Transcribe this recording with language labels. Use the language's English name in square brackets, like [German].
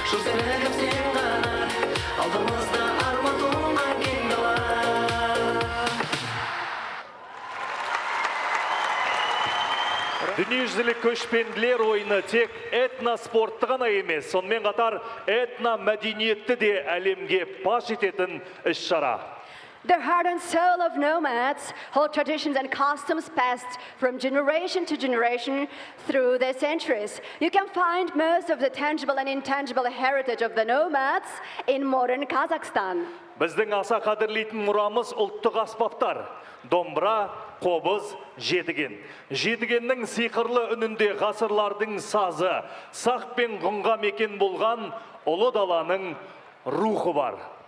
[Kazakh] Жол серігім сен ғана, алдымызда арман туған кең дала. Дүниежүзілік көшпенділер ойыны тек этноспортты ғана емес, сонымен қатар этномәдениетті де әлемге паш ететін іс-шара. [English] The heart and soul of nomads hold traditions and customs passed from generation to generation through the centuries. You can find most of the tangible and intangible heritage of the nomads in modern Kazakhstan. [Kazakh] Біздің аса қадірлейтін мұрамыз ұлттық аспаптар. Домбыра, қобыз, жетіген. Жетігеннің сиқырлы үнінде ғасырлардың сазы, сақ пен ғұнға мекен болған ұлы даланың рухы бар.